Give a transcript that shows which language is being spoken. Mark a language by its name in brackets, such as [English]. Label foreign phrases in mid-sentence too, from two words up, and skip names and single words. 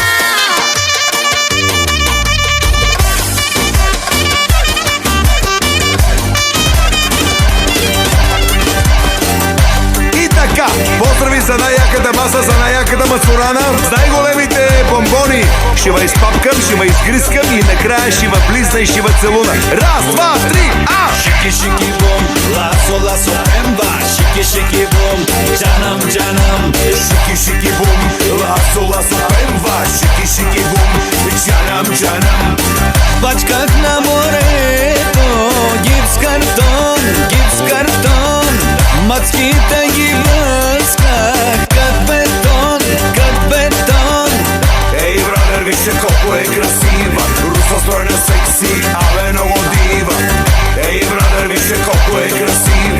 [Bulgarian] И така, поздрави за най-яката маса, за най-яката мацурана, с най-големите бомбони. Ще ва изпапкам, ще ва изгрискам и накрая ще ва близна и ще ва целуна. Раз, два, три, Шики, шики, бум, ласо, ласо, пемба. Шики, шики, бум, [Turkish] canım canım. Шики, шики, бум, ласо, ласо, пемба. Шики, шики, бум, canım canım. [Bulgarian] Бачках на морето, гипс картон. Мацките ги блъсках, кът бетон. Ей, брадър, вижте колко е красива. Русостройна, секси, абе много дива. Ей, брадър, вижте колко е красива.